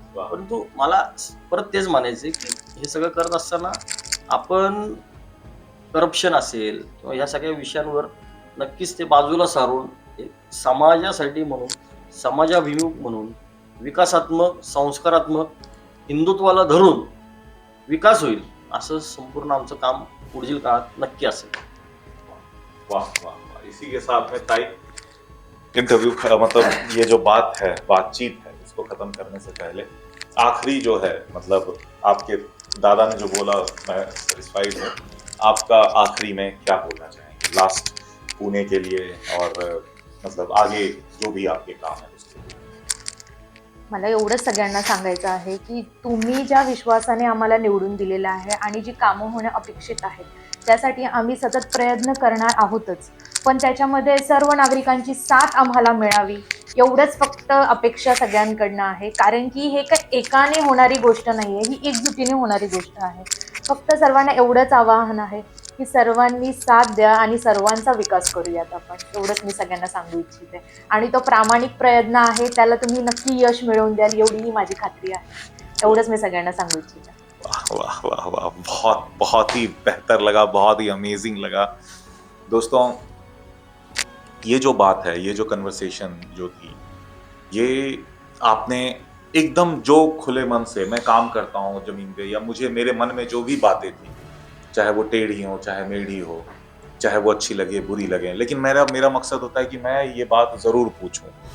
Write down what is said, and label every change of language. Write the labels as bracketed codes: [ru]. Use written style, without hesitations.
[mr] परंतु मला परत तेच म्हणायचे की हे सगळं करत असताना आपण करप्शन असेल किंवा ह्या सगळ्या विषयांवर नक्कीच ते बाजूला सारून समाजासाठी म्हणून, समाजाभिमुख म्हणून, विकासात्मक, संस्कारात्मक, हिंदुत्वाला धरून विकास होईल असं संपूर्ण आमचं काम पुढील काळात नक्की असेल. [hi] वाह वाह वाह, इसी के साथ में ताई इंटरव्यू मतलब ये जो बात है, बातचीत है, इसको खत्म करने से पहले आखिरी जो है, मतलब आपके दादा ने जो बोला मैं सेटिस्फाइड हूँ, आपका आखिरी में क्या बोलना चाहेंगे लास्ट पुणे के लिए, और मतलब आगे जो भी आपके काम है उसके लिए? [mr] मला एवढंच सगळ्यांना सांगायचं आहे की तुम्ही ज्या विश्वासाने आम्हाला निवडून दिलेलं आहे आणि जी कामं होणं अपेक्षित आहेत त्यासाठी आम्ही सतत प्रयत्न करणार आहोतच, पण त्याच्यामध्ये सर्व नागरिकांची साथ आम्हाला मिळावी एवढंच फक्त अपेक्षा सगळ्यांकडनं आहे. कारण की हे काही एकाने होणारी गोष्ट नाही आहे, ही एकजुटीने होणारी गोष्ट आहे. फक्त सर्वांना एवढंच आवाहन आहे की सर्वांनी साथ द्या आणि सर्वांचा विकास करूयात आपण. एवढंच मी सगळ्यांना सांगू इच्छिते आणि तो प्रामाणिक प्रयत्न आहे, त्याला तुम्ही नक्की यश मिळवून द्याल एवढी माझी खात्री आहे. एवढंच मी सगळ्यांना सांगू इच्छिते. [hi] वाह वाह वाह वाह, बहुत बहुत ही बेहतर लगा, बहुत ही अमेजिंग लगा। दोस्तों, ये जो बात है, ये जो कन्वर्सेशन जो थी, ये आपने एकदम जो खुले मन से मैं काम करता हूँ जमीन पे, या मुझे मेरे मन में जो भी बातें थी, चाहे वो टेढ़ी हो, चाहे मेढ़ी हो, चाहे वो अच्छी लगे बुरी लगे, लेकिन मेरा मेरा मकसद होता है कि मैं ये बात ज़रूर पूछूं।